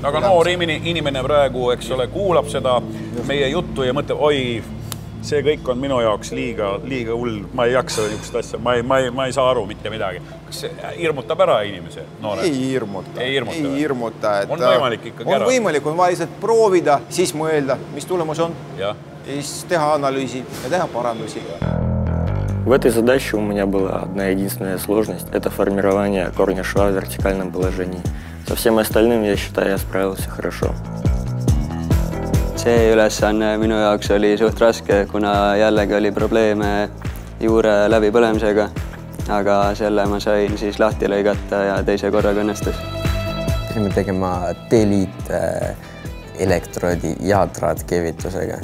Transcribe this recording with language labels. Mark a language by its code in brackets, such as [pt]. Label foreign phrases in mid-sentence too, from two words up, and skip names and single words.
[et] Aga noor inimene praegu, eks ole, kuulab seda meie juttu ja mõtleb, oi, see kõik on minu jaoks liiga hull, ma ei jaksa niisugust asja, ma ei saa aru mitte midagi. Kas see hirmutab ära inimese noore? Ei hirmuta. On võimalik ikkagi ära? On võimalik, on vaja lihtsalt proovida, siis mõelda, mis tulemus on. Ja siis teha analüüsi ja teha parandusi. [ru] В этой задаче у меня была одна единственная сложность – это формирование корня шва в вертикальном положении. Со всем остальным, я считаю, я справился хорошо. [et] See ülesanne minu jaoks oli suht raske, kuna jällegi oli probleeme juure läbipõlemisega, aga selle ma sain siis lahti lõigata ja teise korraga õnnestus. Pidime tegema teliit elektroodi ja traatkeevitusega.